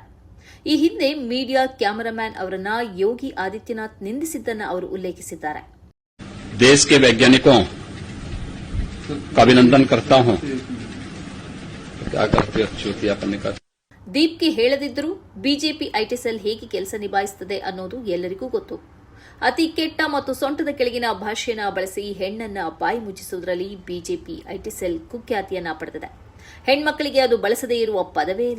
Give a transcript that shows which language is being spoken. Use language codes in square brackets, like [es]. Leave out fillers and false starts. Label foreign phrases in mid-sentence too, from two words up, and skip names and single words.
[kn] ಈ ಹಿಂದೆ ಮೀಡಿಯಾ ಕ್ಯಾಮರಾಮ್ಯಾನ್ ಅವರನ್ನ ಯೋಗಿ ಆದಿತ್ಯನಾಥ್ ನಿಂದಿಸಿದ್ದನ್ನು ಅವರು ಉಲ್ಲೇಖಿಸಿದ್ದಾರೆ. [hi] ದೇಶ के वैज्ञानिकों का अभिनंदन करता हूं. क्या करते चूतिया करने का. [kn] ದೀಪ್ಗೆ ಹೇಳದಿದ್ದರೂ ಬಿಜೆಪಿ ಐಟಿ ಸೆಲ್ ಹೇಗೆ ಕೆಲಸ ನಿಭಾಯಿಸುತ್ತದೆ ಅನ್ನೋದು ಎಲ್ಲರಿಗೂ ಗೊತ್ತು. ಅತಿ ಕೆಟ್ಟ ಮತ್ತು ಸೊಂಟದ ಕೆಳಗಿನ ಭಾಷೆಯನ್ನು ಬಳಸಿ ಹೆಣ್ಣನ್ನ ಬಾಯಿ ಮುಚ್ಚಿಸುವುದರಲ್ಲಿ ಬಿಜೆಪಿ ಐಟಿ ಸೆಲ್ ಕುಖ್ಯಾತಿಯನ್ನ ಪಡೆದಿದೆ. ಹೆಣ್ಮಕ್ಕಳಿಗೆ ಅದು ಬಳಸದೇ ಇರುವ ಪದವೇ ಇಲ್ಲ.